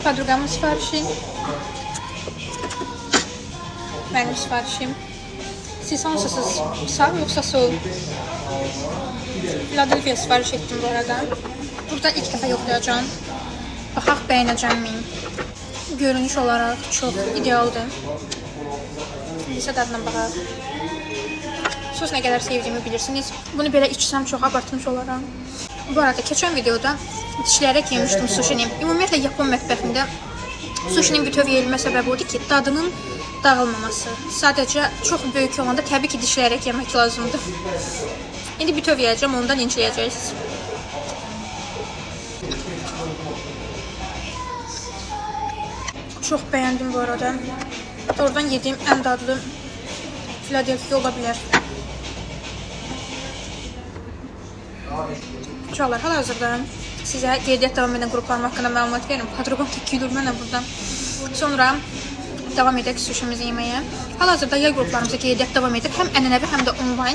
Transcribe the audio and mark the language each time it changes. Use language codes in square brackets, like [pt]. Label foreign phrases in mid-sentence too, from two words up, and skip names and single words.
[az] Podrugamın sifarişi. Benim sifarişim. Siz hansısız? Sağ yoksa sol? [tr] Philadelphia sipariş ettim bu arada. [az] Burada ilk defa yoxlayacağım. Baxaq bəyənəcəm mi? [tr] Görünüş olarak çok idealdır. [az] Lisə dadına baxaq. Sos nə qədər sevdiyimi bilirsiniz. Bunu belə içsəm çox [tr] abartmış olaram. [az] Bu arada keçən videoda dişləyərək yemişdim sushini. Ümumiyyətlə Yapon mətbəxində sushinin bütöv yeyilmə səbəbi odur ki, dadının dağılmaması. Sadəcə çox böyük olanda təbii ki, dişləyərək yemək lazımdır. İndi bütöv yeyəcəm, ondan incləyəcəksiniz. [tr] Çok beğendim bu arada. Oradan yediğim en dadlı Philadelphia olabilir. [az] Uşaqlar, hal-hazırda sizə qeydiyyat davam edən qruplarım haqqında məlumat verim. Podrugam tək güdür mənə burada. Sonra davam edək sushimizi yeməyə. Hal-hazırda yay qruplarımıza qeydiyyat davam edir. Həm ənənəvi, həm də onlayn.